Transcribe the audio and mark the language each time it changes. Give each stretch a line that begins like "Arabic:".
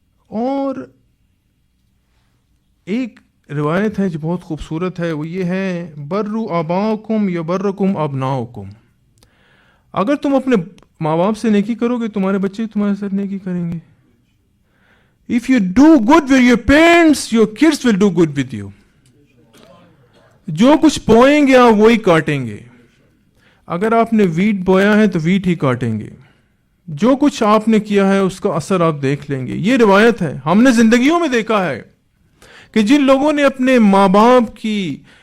Urdu: اور ایک روایت ہے جو بہت خوبصورت ہے، وہ یہ ہے
Arabic: برو آباؤکم یبرکم ابناؤکم.
Urdu: اگر تم اپنے ماں باپ سے نیکی کرو گے تمہارے بچے تمہارے ساتھ نیکی کریں گے.
English: If you do good with your parents, your kids will do good with you.
Urdu: جو کچھ بوئیں گے آپ وہی کاٹیں گے. اگر آپ نے ویٹ بویا ہے تو ویٹ ہی کاٹیں گے. جو کچھ آپ نے کیا ہے اس کا اثر آپ دیکھ لیں گے. یہ روایت ہے، ہم نے زندگیوں میں دیکھا ہے کہ جن لوگوں نے اپنے ماں باپ کی